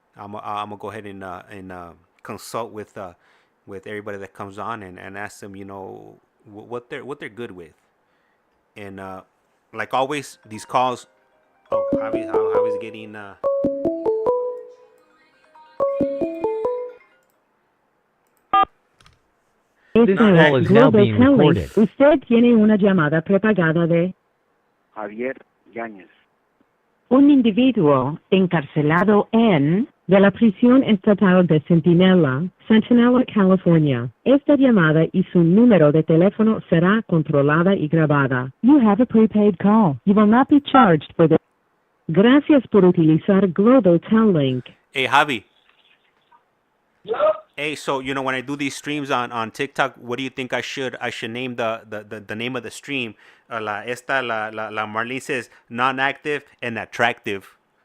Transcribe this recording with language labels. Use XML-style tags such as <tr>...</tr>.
<en>I'm gonna go ahead and consult with everybody that comes on and ask them, what they're good with. And like always, these calls. Oh, Javi's getting. This call is now being recorded.</en> <es>Usted tiene una llamada prepagada de Javier Yáñez. un individuo encarcelado en de la prisión estatal de Centinela, California. Esta llamada y su número de teléfono será controlada y grabada.</es> <en>You have a prepaid call. You will not be charged for the...</en> <es>Gracias por utilizar Global Link.</es> <en>Hey, Javi. Yeah. Hey, so when I do these streams on TikTok, what do you think I should name the name of the stream? La Marlene says non-active and attractive.</en>